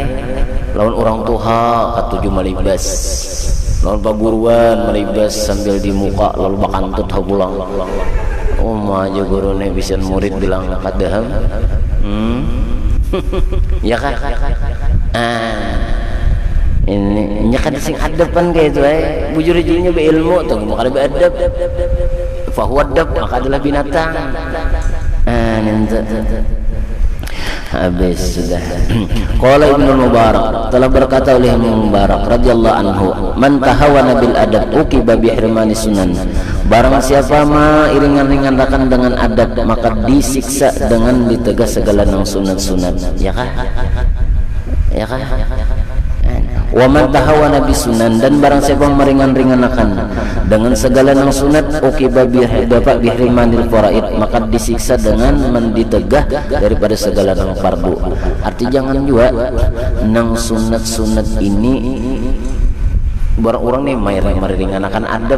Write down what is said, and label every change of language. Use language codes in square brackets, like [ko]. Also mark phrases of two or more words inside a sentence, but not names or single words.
[bjn] Lawan orang tua katuju malibas. Lawan paburuan malibas sambil di muka lalu bakantut pulang. Aja gurune bisa murid bilang kadaham. Ya kan? Ini nya kada sing adaban kayak itu bujur-bujurnya beilmu tuh kada beadab. [ar] فهو داب, [bjn] maka adalah binatang. Habis sudah. [ar] قال ابن مبارك, [bjn] telah berkata oleh Ibnu Mubarak [ar] رضي الله عنه من تهاون بالأدب عوقب بحرمان السنن. [bjn] Barang siapa ma iringan-ringankan dengan adab, maka disiksa dengan ditegah segala nang sunat-sunat. Ya kah? Ya kah? [ar] ومن تهاون بالسنن, [bjn] dan barang siapa meringan-ringankan dengan segala nang sunat, uqiba dapat [ar] بحرمان الفرائض, [bjn] maka disiksa dengan menditegah daripada segala nang fardu. Arti jangan juga nang sunat-sunat ini orang nih meringankan adab.